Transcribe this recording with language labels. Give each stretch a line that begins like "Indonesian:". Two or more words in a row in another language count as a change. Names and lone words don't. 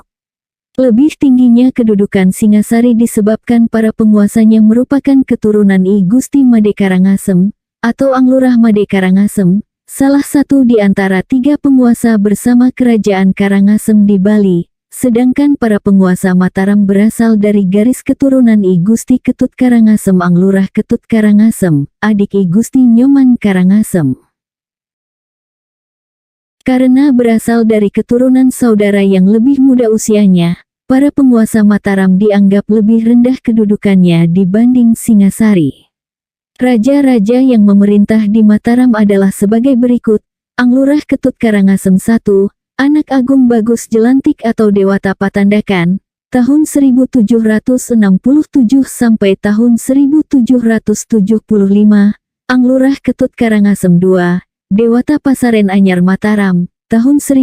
Indonesian: Lebih tingginya kedudukan Singasari disebabkan para penguasanya merupakan keturunan I Gusti Made Karangasem, atau Anglurah Made Karangasem, salah satu di antara tiga penguasa bersama kerajaan Karangasem di Bali, sedangkan para penguasa Mataram berasal dari garis keturunan I Gusti Ketut Karangasem Anglurah Ketut Karangasem, adik I Gusti Nyoman Karangasem. Karena berasal dari keturunan saudara yang lebih muda usianya, para penguasa Mataram dianggap lebih rendah kedudukannya dibanding Singasari. Raja-raja yang memerintah di Mataram adalah sebagai berikut: Anglurah Ketut Karangasem I, anak Agung Bagus Jelantik atau Dewata Patandakan, tahun 1767 sampai tahun 1775, Anglurah Ketut Karangasem II, Dewata Pasaren Anyar Mataram, tahun